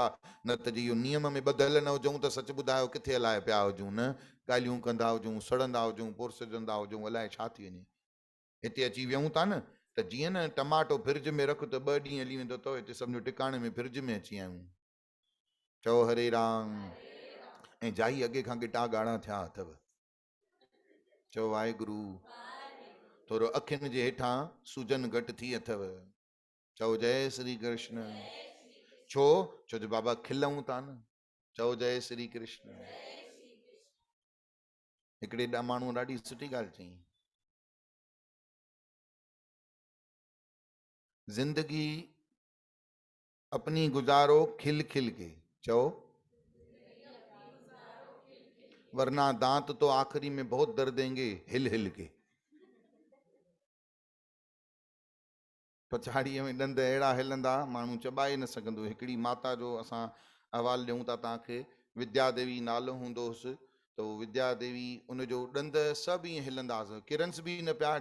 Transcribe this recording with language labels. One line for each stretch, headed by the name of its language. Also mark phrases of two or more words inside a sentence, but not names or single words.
Sindhi: न त जे इहो नियम में ॿधियल न हुजूं त सच ॿुधायो किथे हलाए पिया हुजूं, न ॻाल्हियूं कंदा हुजूं, सड़ंदा हुजूं, पुरसजंदा हुजूं, अलाए छा थी वञे। हिते अची वियूं था न, त जीअं न टमाटो फ्रिज में रख त 2 ॾींहं हली वेंदो अथव, हिते सम्झो टिकाणे में फ्रिज में अची आहियूं। चओ हरे राम। ऐं जाई अॻे खां गिटा ॻाढ़ा थिया अथव। चओ वाहेगुरु। थोरो अखियुनि जे हेठां सूजन घटि थी अथव। चओ जय श्री कृष्ण। छो? छो जो बाबा खिलऊं था न। चओ जय श्री कृष्ण। हिकिड़े माण्हू ॾाढी सुठी ॻाल्हि चई,
Hindi: जिंदगी अपनी गुजारो खिल खिल के। चो वरना दांत तो आखिरी में बहुत दर्द देंगे हिल हिल के।
Sindhi: पछाड़ीअ में ॾंद अहिड़ा हिलंदा माण्हू चॿाए न सघंदो। हिकिड़ी माता जो असां अहवालु ॾियूं था तव्हांखे, विद्या देवी नालो हूंदो हुयुसि। त उहो विद्या देवी, उनजो ॾंद सभु ईअं हिलंदा हुआ, किरन्स बि न पिया।